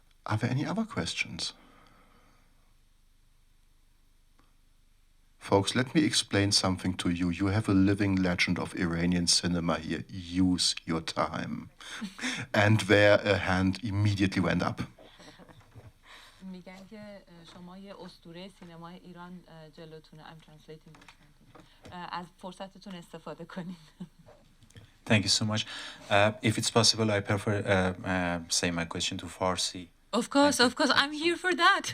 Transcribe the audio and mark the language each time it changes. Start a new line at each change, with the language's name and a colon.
English: Are there any other questions? Folks, let me explain something to you. You have a living legend of Iranian cinema here. Use your time. And there a hand immediately went up.
Persian: میگن که شما یه اسطوره سینمای ایران جلوتونه.
English: I'm translating this sentence.
Persian: از فرصتتون استفاده کنید.
English: Thank you so much. If it's possible, I prefer say my question to Farsi. Of course, I'm here for that.